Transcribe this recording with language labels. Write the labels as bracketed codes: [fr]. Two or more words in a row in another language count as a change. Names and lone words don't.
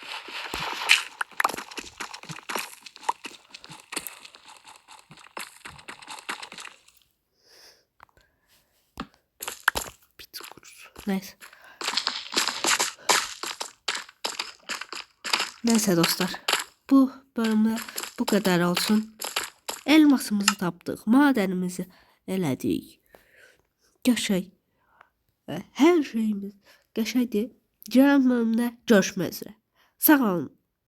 [tr] Bit kurusu. Neyse. Neyse dostlar. Bu bölümde bu kadar olsun. [az] Elmasımızı tapdıq. Madenimizi elədik. Qəşəng. Hər şeyimiz qəşəngdir. Gələn bölümdə görüşmək üzrə. Sağ olun.